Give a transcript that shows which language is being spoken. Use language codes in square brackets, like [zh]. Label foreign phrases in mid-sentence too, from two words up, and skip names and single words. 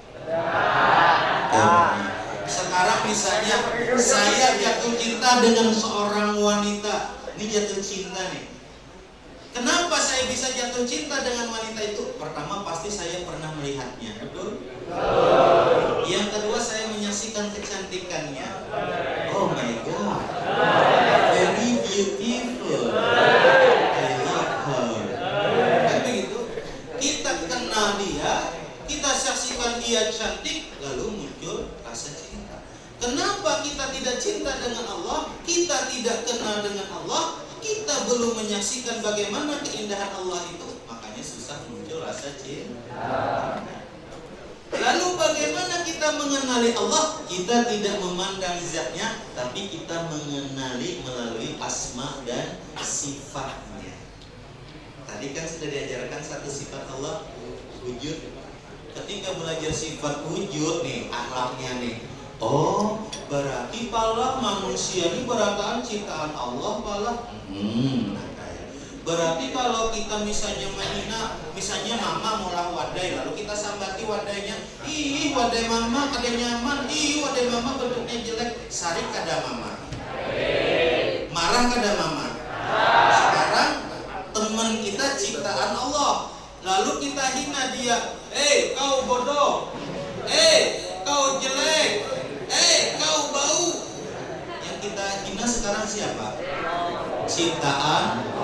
[id] Sekarang misalnya saya jatuh cinta dengan seorang wanita. Ini jatuh cinta nih. Kenapa saya bisa jatuh cinta dengan wanita itu? Pertama pasti saya pernah melihatnya, betul? Yang kedua saya menyaksikan kecantikannya. [en] Oh my God, very beautiful, I love her. [id] Kan begitu? Kita kenal dia, kita saksikan dia cantik, lalu muncul rasa cinta. Kenapa kita tidak cinta dengan Allah? Kita tidak kenal dengan Allah, kita belum menyaksikan bagaimana keindahan Allah itu, makanya susah muncul rasa cinta. Lalu bagaimana kita mengenali Allah? Kita tidak memandang zatnya, tapi kita mengenali melalui asma dan sifatnya. Tadi kan sudah diajarkan satu sifat Allah, wujud. [bjn] Ketika belajar sifat wujud nih, akhlaknya nih, oh berarti pala manusia ini berataan ciptaan Allah pala. [id] Berarti kalau kita misalnya menghina, misalnya [bjn] mama molah wadai, lalu kita sambati wadainya, ih wadai mama kada nyaman, ih wadai mama bentuknya jelek, sarik kada mama, marah kada mama. [id] Sekarang teman kita ciptaan Allah, lalu kita hina dia, kau bodoh, kau jelek, kau bau. Yang kita hina sekarang siapa? Ciptaan.